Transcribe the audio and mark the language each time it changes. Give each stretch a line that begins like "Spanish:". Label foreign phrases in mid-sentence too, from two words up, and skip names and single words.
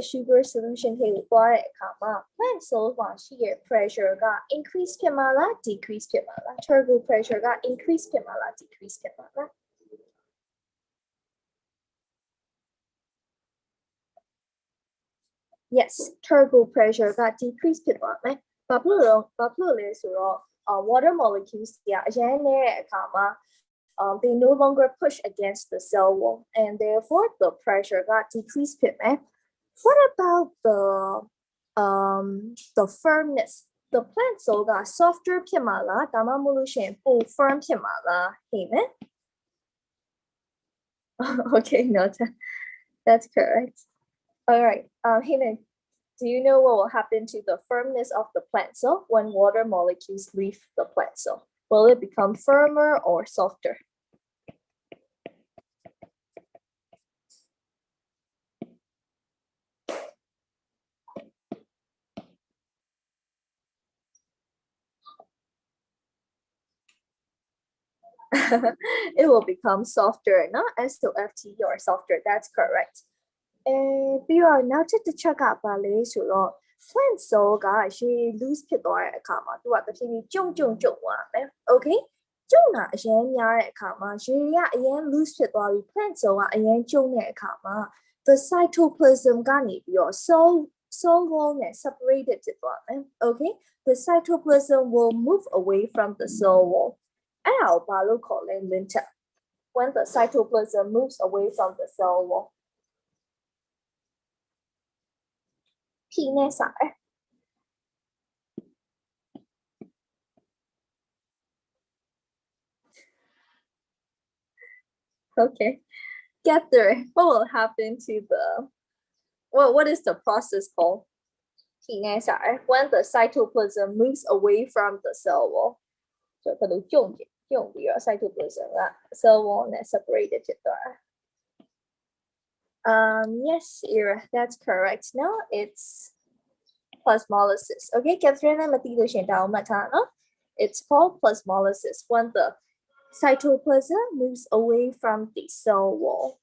English: sugar solution
Burmese: တွေကိုသွားတဲ့အခါမှာ
English: plant cells
Burmese: မှာရှိတဲ့ pressure က increase ဖြစ်မှာလား decrease ဖြစ်မှာလား
English: turbo pressure
Burmese: က increase ဖြစ်မှာလား decrease ဖြစ်မှာလား
English: Yes, turbo pressure က decrease
Burmese: ဖြစ်သွားမယ်။ဘာဖြစ်လို့လဲဆိုတော့
English: water molecules
Burmese: တွေကအရင်နေတဲ့အခါမှာ
English: they no longer push against the cell wall and therefore the pressure got decreased
Burmese: ဖြစ်မယ်။
English: What about the firmness? The plant cell got softer
Burmese: ဖြစ်မှာလားဒါမှမဟုတ်လို့ရှိရင်ပို
English: firm
Burmese: ဖြစ်မှာလားဟေးမယ်
English: Okay, noted. That's correct. All right, Heyman, do you know what will happen to the firmness of the plant cell when water molecules leave the plant cell? Will it become firmer or softer? It will become softer, not S to FT or softer. That's correct.
Burmese: ပြီးတော့နောက်တစ်ချက်ကပါလဲဆိုတော့
English: plant cell
Burmese: ကရေ loose ဖြစ်သွားတဲ့အခါမှာသူကတဖြည်းဖြည်း ကျုံသွားမယ် okay ကျုံတာအရင်များတဲ့အခါမှာရေကအရင် loose ဖြစ်သွား ပြီး
English: plant cell
Burmese: ကအရင်ကျုံတဲ့အခါမှာ
English: the cytoplasm
Burmese: ကနေပြီး
English: တော့ cell wall နဲ့ separated
Burmese: ဖြစ်သွားမယ်
English: okay the cytoplasm will move away from the cell wall
Burmese: အဲ့ဒါကိုဘာလို့ခေါ်လဲ
English: linter when the cytoplasm moves away from the cell wall P
Burmese: နဲ့စတယ်
English: Okay, get there. What will happen to the what is the process called? When the cytoplasm moves away from the cell wall. So
Cantonese: 佢哋用
English: ပြီးတော့ cytoplasm က cell wall နဲ့ separated
Burmese: ဖြစ်သွားတယ်
English: Yes, Ira, that's correct. Now it's plasmolysis. Okay, Catherine and Matilda, it's called plasmolysis when the cytoplasm moves away from the cell wall.